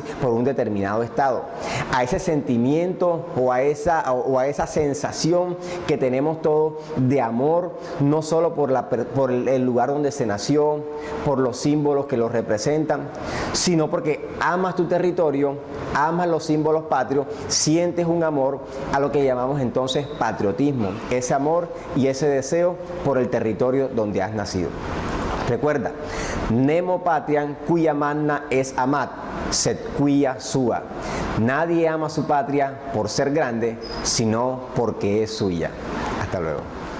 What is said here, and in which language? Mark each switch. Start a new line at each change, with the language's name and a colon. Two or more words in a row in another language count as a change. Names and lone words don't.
Spanish: por un determinado estado, a ese sentimiento o a esa sensación que tenemos todos de amor, no solo por el lugar donde se nació, por los símbolos que lo representan, sino porque amas tu territorio, amas los símbolos patrios, sientes un amor a lo que llamamos entonces patriotismo, ese amor y ese deseo por el territorio donde has nacido. Recuerda,
Latin: nemo patriam cuia magna es amat, sed quia sua.
Spanish: Nadie ama su patria por ser grande, sino porque es suya. Hasta luego.